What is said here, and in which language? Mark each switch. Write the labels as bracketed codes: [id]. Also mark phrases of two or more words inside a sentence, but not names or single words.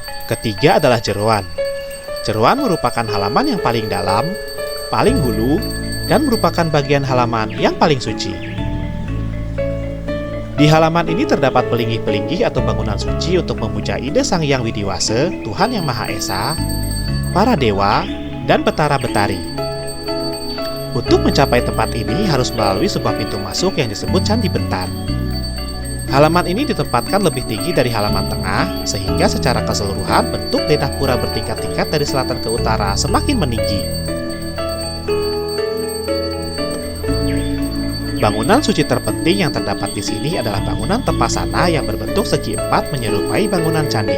[id] Ketiga adalah jeroan. Jeroan merupakan halaman yang paling dalam, paling hulu, dan merupakan bagian halaman yang paling suci. Di halaman ini terdapat pelinggih-pelinggih atau bangunan suci untuk memuja ide Sang Hyang Widiwase, Tuhan Yang Maha Esa, para dewa, dan betara-betari. Untuk mencapai tempat ini harus melalui sebuah pintu masuk yang disebut Candi Bentar. Halaman ini ditempatkan lebih tinggi dari halaman tengah, sehingga secara keseluruhan bentuk denah pura bertingkat-tingkat dari selatan ke utara semakin meninggi. Bangunan suci terpenting yang terdapat di sini adalah bangunan Tepasana yang berbentuk segi empat menyerupai bangunan candi.